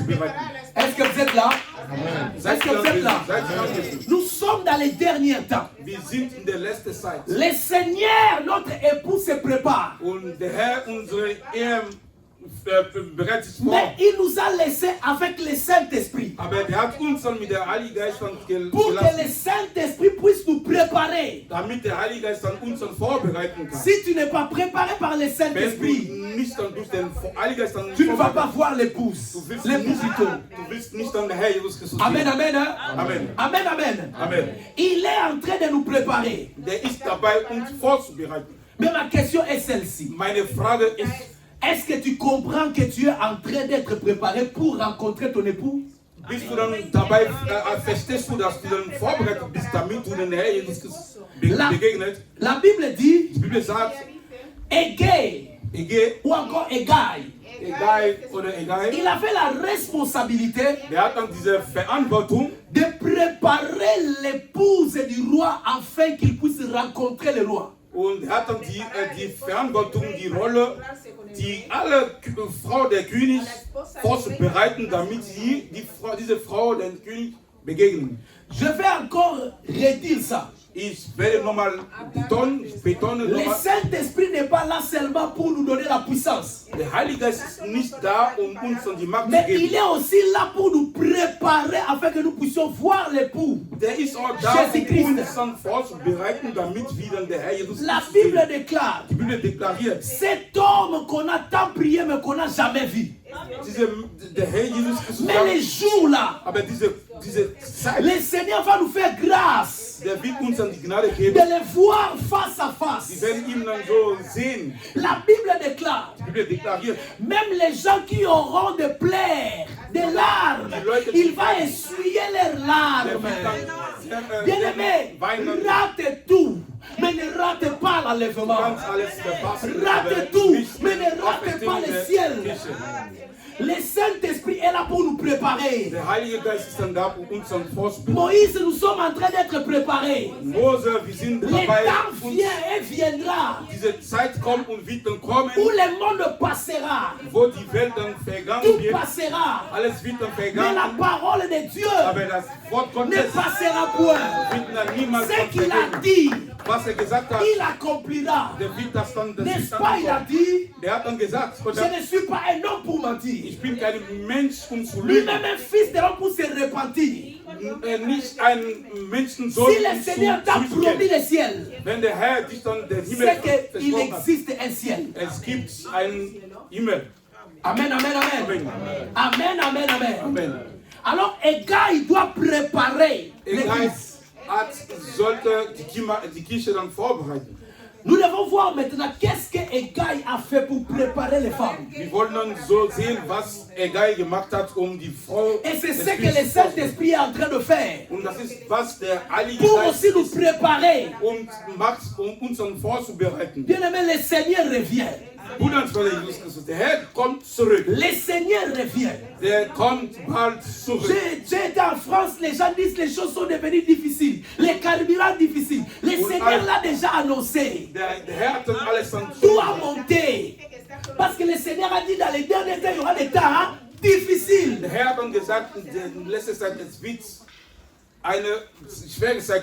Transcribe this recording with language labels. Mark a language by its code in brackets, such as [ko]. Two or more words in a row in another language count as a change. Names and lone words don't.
[fr] Est-ce que vous êtes là? [de] Seid [fr] Est-ce [de] ihr [fr] que vous êtes là? [de] anwesend? Seid ihr anwesend? [fr] Nous sommes sommes dans les derniers temps. [de] Wir sind in der letzten Zeit. [fr] Le Seigneur, notre époux, se prépare. [de] Und der Herr, unsere Ehe, bereitet sich vor. [fr] Mais il nous a laissé avec le Saint-Esprit. [de] Aber der hat uns dann mit der Heiligen Geist dann [fr] Pour que le [de] gelassen, [fr] Saint-Esprit puisse nous préparer. [de] damit der Heilige Geist dann uns dann vorbereiten kann. [fr] Si tu n'es pas préparé par le [de] Wenn [fr] Saint-Esprit, [de] du nicht dann durch den Heiligen Geist dann [fr] tu ne vas pas [de] vorbereitet, [fr] voir l'épouse. [de] du willst [fr] L'époux plutôt. [de] du willst nicht dann der Herr Jesus Christus [fr] Amen, [de] sehen. [fr] amen, hein? [de] Amen. [fr] Amen, amen. [de] Amen. [fr] Il est en train de nous préparer. [de] Der ist dabei, uns vorzubereiten. [fr] Mais ma question est celle-ci. [de] Meine Frage ist, [fr] Est-ce que tu comprends que tu es en train d'être préparé pour rencontrer ton époux? [de] bist du dann dabei, verstehst du, dass du dann vorbereitet bist, damit du den Herr Jesus Christus begegnet? [fr] La Bible dit [de] Die Bibel sagt, [fr] Égay [de] egal, [fr] ou encore Égay. [de] egal oder egal, [fr] Il avait la responsabilité [de] der hat dann diese Verantwortung, [fr] de préparer l'épouse du roi afin qu'il puisse rencontrer le roi. [de] und er hat dann die Verantwortung, die Rolle, die alle Frau der König vorzubereiten, damit sie diese Frau den König begegnen. [fr] Je vais encore redire ça. [de] Ich werde nochmal betonen [fr] Le [de] nochmal, [fr] Saint-Esprit n'est pas là seulement pour nous donner la puissance, [de] der Heilige Geist ist nicht da, um uns dann die Macht zu [fr] mais il [de] geben. [fr] est aussi là pour nous préparer afin que nous puissions voir l'époux. [de] Der ist auch da, [fr] Jesus Christ. [de] um uns dann vorzubereiten, damit wir dann der Herr Jesus [fr] La [de] Christus [fr] Bible [de] sehen. [fr] déclare, [de] Die Bibel deklariert, [fr] cet homme qu'on a tant prié mais qu'on n'a jamais vu. [de] der Herr Jesus Christus [fr] Mais les [de] sagt, [fr] jours là, [de] aber diese Zeit, [fr] le Seigneur va nous faire grâce [de] der wird uns dann die Gnade [fr] de [de] geben. [fr] les voir face à [de] Wir [fr] face. [de] werden ihn dann so sehen. [fr] La Bible déclare, [de] Die Bibel deklariert, [fr] même les gens qui auront des plaies, des larmes, il va essuyer leurs [de] der [fr] larmes. [de] wird dann [fr] Bien-aimé, [de] weinen, [fr] rate tout, mais ne rate pas l'enlèvement. [de] ganz alles verpassen. [fr] Rate tout, mais ne rate pas le ciel. Le Saint-Esprit est là pour nous préparer. [de] Der Heilige Geist ist dann da, um uns dann vorzubereiten. [fr] Moïse, nous sommes en train d'être préparés. [de] Mose, wir sind [fr] Le [de] dabei, [fr] temps [de] uns [fr] vient et viendra [de] diese Zeit kommt und wird dann kommen, [fr] où le monde passera. [de] wo die Welt dann vergangen [fr] Tout [de] wird. [fr] passera. [de] Alles wird dann [fr] Mais la [de] vergangen, [fr] parole de Dieu [de] aber das Wort [fr] ne [de] Gottes [fr] passera point. [de] wird dann niemals [fr] Ce qu'il a [de] vergehen. [fr] dit, [de] Was gesagt hat, [fr] il accomplira. [de] der wird das dann, das [fr] N'est-ce [de] ist dann [fr] pas, il a [de] so. [fr] dit, [de] Der hat dann gesagt, [fr] je ne suis pas un homme pour mentir. [de] ich bin kein Mensch, um zu lügen. [fr] Lui-même un fils de l'homme pour se repentir. [de] Nicht ein Menschensohn, [fr] Si le Seigneur t'a [de] um zu [fr] promis [de] zurückgehen. [fr] le ciel, [de] Wenn der Herr dich dann den Himmel [fr] c'est qu'il [de] versprochen hat, [fr] existe un ciel. [de] es gibt einen Himmel. [fr] Amen, amen, amen. [de] Amen. [fr] Amen, amen, amen. [de] Amen. [fr] Alors, un gars, il doit préparer [de] Egal, [fr] l'église. [de] sollte die Kirche dann vorbereiten. [fr] Nous devons voir maintenant qu'est-ce que Egaï a fait pour préparer les femmes. [de] Wir wollen dann so sehen, was Egal gemacht hat, um die Frau [fr] Et c'est [de] des [fr] ce que [de] Königs [fr] le Saint-Esprit est en train de faire. [de] Und das ist, was der Heilige [fr] Pour [de] Geist [fr] aussi nous préparer. [de] macht, um uns dann vorzubereiten. [fr] Bien aimé, le Seigneur revient. [de] Bruder und Schwester Jesus Christus, der Herr kommt zurück. [fr] Le Seigneur revient. [de] Der kommt bald zurück. [fr] J'ai été en France, les gens disent que les choses sont devenues difficiles. Les carburants difficiles. Le Seigneur l'a déjà annoncé. [de] Der Herr hat dann alles dann [fr] Tout a monté. Parce que le Seigneur a dit dans les derniers temps, il y aura des temps difficiles. [de] Der Herr hat dann gesagt, in der letzten Zeit, es wird eine schwere Zeit